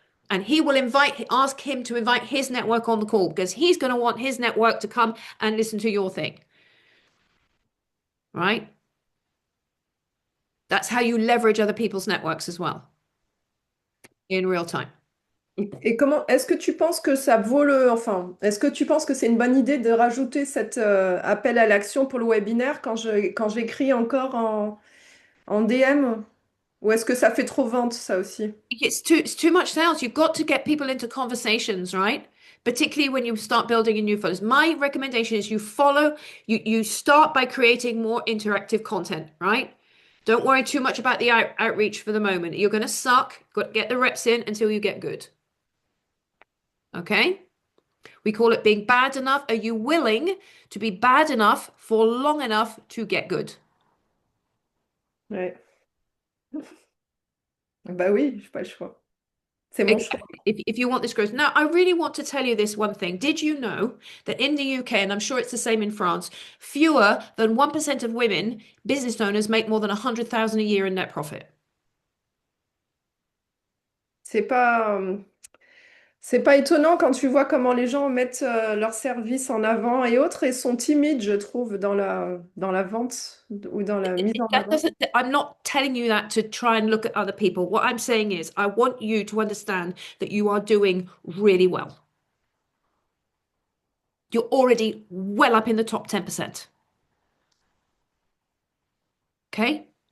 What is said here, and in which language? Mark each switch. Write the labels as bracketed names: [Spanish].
[English] And he will ask him to invite his network on the call because he's going to want his network to come and listen to your thing. Right? That's how you leverage other people's networks as well in real time. [French] Et comment est-ce que tu penses que ça vaut enfin, est-ce que tu penses que c'est une bonne idée de rajouter cet appel à l'action pour le webinaire quand j'écris encore en DM? Ou est-ce que ça fait trop vente, ça aussi? [English] It's too much sales. You've got to get people into conversations, right? Particularly when you start building a new followers. My recommendation is you start by creating more interactive content, right? Don't worry too much about the outreach for the moment. You're going to suck. Get the reps in until you get good. Okay? We call it being bad enough. Are you willing to be bad enough for long enough to get good? [French] Ouais. Bah oui, j'ai pas le choix. C'est mon choix. [English] Exactly. If you want this growth. Now, I really want to tell you this one thing. Did you know that in the UK, and I'm sure it's the same in France, fewer than 1% of women business owners make more than 100,000 a year in net profit? [French] C'est pas, C'est pas étonnant quand tu vois comment les gens mettent leur service en avant et autres et sont timides, je trouve, dans la vente ou dans la mise en [English] That [French] avant. [English] doesn't, I'm not telling you that to try and look at other people. What I'm saying is, I want you to understand that you are doing really well. You're already well up in the top 10%. Okay?